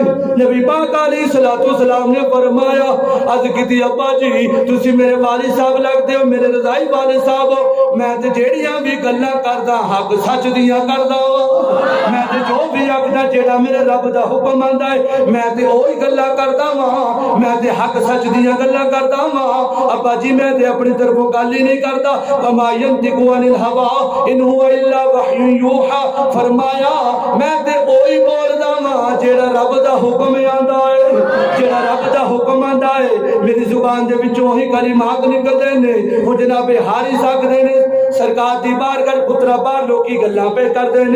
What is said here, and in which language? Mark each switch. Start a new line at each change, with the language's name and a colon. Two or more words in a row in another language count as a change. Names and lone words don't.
Saraiki: नबी पाक अलैहिस्सलाम ने फरमाया अज कीती अब्बा जी तुसी मेरे वालिद साहब लगदे हो, मेरे रजाई वालिद साहब हो। मैं ते जेड़ियां भी गल्लां करदा हक सच दियां करदा हो। मैं ते जो भी आखदा जेड़ा मेरे रब दा हुक्म आंदा है, मैं ते ओही गल्लां करदा वां, मैं ते हक सच दियां गल्लां करदा वां। अब्बा जी मैं ते अपनी तरफों गल ही नहीं करदा।
Arabic: وما ينطق عن الهوى إن هو إلا وحي يوحى,
Saraiki: फरमाया मैं ते ओही बोलदा वां जेड़ा रब दा हुक्म आंदा है, जेड़ा रब दा हुक्म आंदा है। मेरी जुबान दे विचों ही कलिमात निकलदे ने। हुण जनाब हारिस आखदे ने सरकार दी बारगाह पुत्रा बाहर लोकी गल्लां पे करदे ने।